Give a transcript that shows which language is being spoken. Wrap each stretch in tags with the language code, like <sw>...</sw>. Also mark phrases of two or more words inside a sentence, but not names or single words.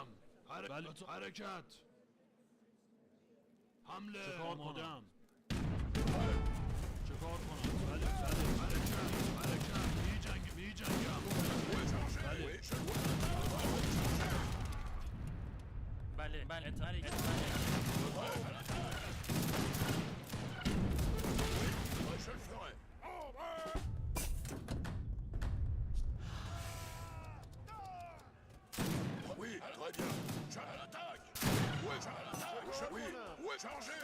<fa>بله حرکت. حمله. چه کار کنم؟ چه کار کنم؟ بله حرکت. می جنگم. بله بله تاریک</fa> <fr>Je le ferai. Oui, très bien. Je l'attaque. Ouais, je l'attaque. Oui, ouais, chargez.</fr>